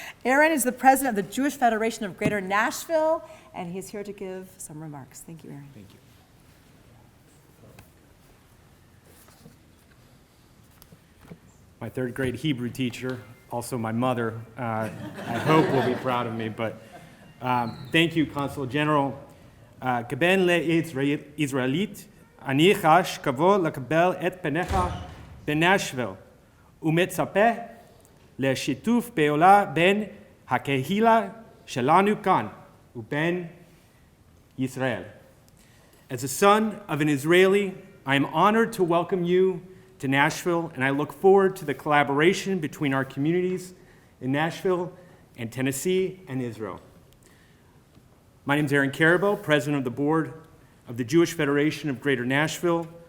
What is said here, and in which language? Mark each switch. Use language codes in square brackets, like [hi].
[en] Aaron is the president of the Jewish Federation of Greater Nashville, and he's here to give some remarks. Thank you, Aaron. Thank you. My third grade Hebrew teacher, also my mother, I hope will be proud of me, but thank you, Consul General. [he] כבן לישראלית, אני חש כבוד לקבל את פניך בנשוויל, ומצפה לשיתוף פעולה בין הקהילה שלנו כאן ובין ישראל. [en] As a son of an Israeli, I am honored to welcome you to Nashville, and I look forward to the collaboration between our communities in Nashville and Tennessee and Israel. My name is Aaron Carabell, president of the board of the Jewish Federation of Greater Nashville.